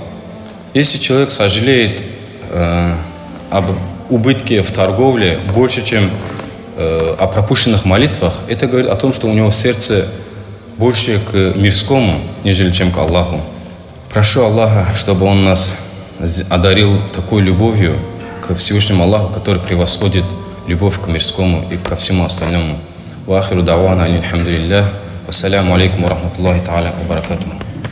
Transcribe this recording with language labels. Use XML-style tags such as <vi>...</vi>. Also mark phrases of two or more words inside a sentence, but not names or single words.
<ru>Если человек сожалеет об убытке в торговле больше, чем о пропущенных молитвах, это говорит о том, что у него в сердце больше к мирскому, нежели чем к Аллаху. Прошу Аллаха, чтобы Он нас одарил такой любовью к Всевышнему Аллаху, который превосходит любовь к мирскому и ко всему остальному.</ru> <ar>وآخر دعوانا الحمد لله. والسلام عليكم ورحمة الله تعالى وبركاته.</ar>